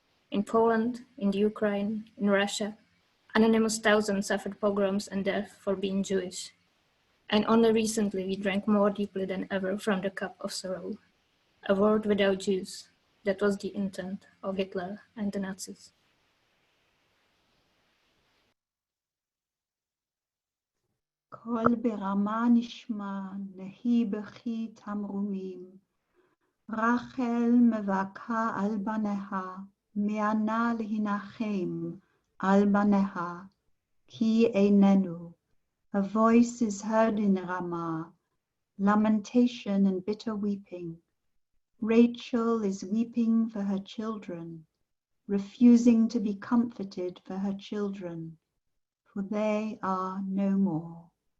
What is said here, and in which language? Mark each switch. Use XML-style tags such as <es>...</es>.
<en>In Poland, in the Ukraine, in Russia, anonymous thousands suffered pogroms and death for being Jewish. And only recently we drank more deeply than ever from the cup of sorrow. A world without Jews, that was the intent of Hitler and the Nazis.</en> <he>קול ברמה נשמע, נהי בכי תמרומים. רחל מבכה על בניה, מענה להנחם על בניה, כי איננו.</he> <en>A voice is heard in Ramah, lamentation and bitter weeping. Rachel is weeping for her children, refusing to be comforted for her children, for they are no more.</en>